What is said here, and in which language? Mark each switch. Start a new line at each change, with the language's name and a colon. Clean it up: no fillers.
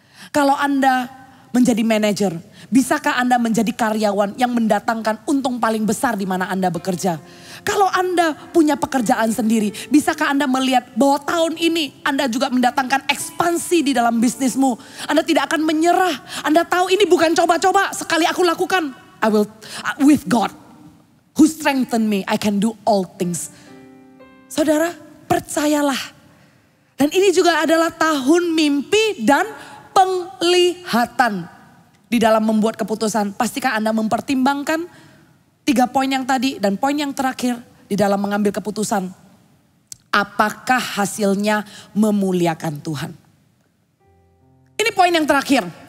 Indonesian: Kalau Anda menjadi manajer, bisakah Anda menjadi karyawan yang mendatangkan untung paling besar di mana Anda bekerja? Kalau Anda punya pekerjaan sendiri, bisakah Anda melihat bahwa tahun ini Anda juga mendatangkan ekspansi di dalam bisnismu? Anda tidak akan menyerah. Anda tahu ini bukan coba-coba, sekali aku lakukan.
English: I will, with God who strengthen me, I can do all things.
Indonesian: Saudara, percayalah. Dan ini juga adalah tahun mimpi dan penglihatan. Di dalam membuat keputusan, pastikan Anda mempertimbangkan 3 poin yang tadi dan poin yang terakhir di dalam mengambil keputusan. Apakah hasilnya memuliakan Tuhan? Ini poin yang terakhir.